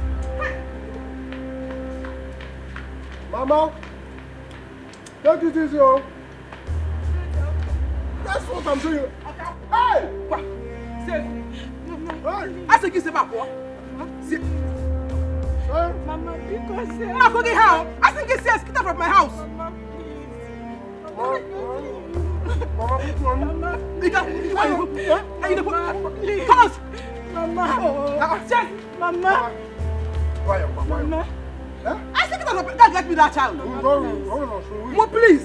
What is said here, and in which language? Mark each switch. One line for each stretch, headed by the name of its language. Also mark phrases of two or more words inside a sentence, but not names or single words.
English: Mama, take it easy, oh. That's what I'm doing. Hey! What? Say, I said, give back what? Mama, because Mama, go get how? I think it's get out of my house. Mama, Mama, please. Mama, Mama. Mama. I said, get me that child. Mama, please.